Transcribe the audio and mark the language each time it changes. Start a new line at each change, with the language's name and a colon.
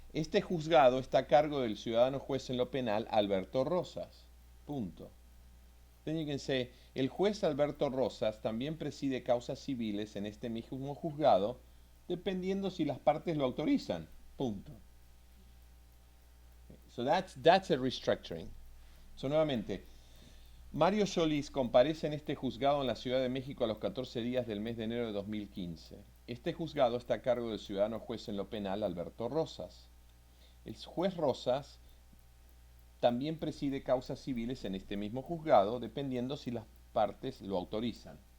Spanish: Este juzgado está a cargo del ciudadano juez en lo penal Alberto Rosas. Punto.
English: Then you can say,
Spanish: el juez Alberto Rosas también preside causas civiles en este mismo juzgado, dependiendo si las partes lo autorizan. Punto.
English: So that's a restructuring.
Spanish: So nuevamente, Mario Solís comparece en este juzgado en la Ciudad de México a los 14 días del mes de enero de 2015. Este juzgado está a cargo del ciudadano juez en lo penal Alberto Rosas. El juez Rosas también preside causas civiles en este mismo juzgado, dependiendo si las partes lo autorizan.